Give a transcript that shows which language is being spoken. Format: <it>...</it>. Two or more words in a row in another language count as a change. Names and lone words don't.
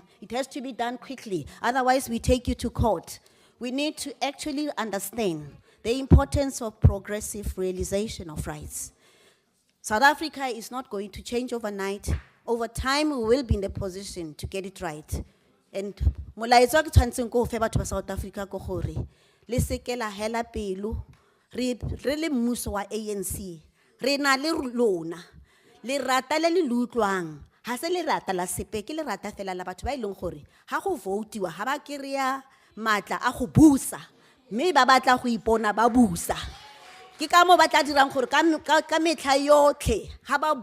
<en>It has to be done quickly. Otherwise, we take you to court. We need to actually understand the importance of progressive realization of rights. South Africa is not going to change overnight. Over time, we will be in the position to get it right.</en> <tn>And molaetsa ke tshwantseng ko fe batho ba South Africa ko gore le seke la hela pelo re le mmuso wa ANC re na le lona le rata le le utlwang ha se le rata la sepe ke le rata fela la batho ba ileng gore ha go votiwa ha ba kerea matla a go busa mme ba batla go ipona ba busa ke ka mo ba tla dirang gore ka metlha yotlhe ha ba</tn>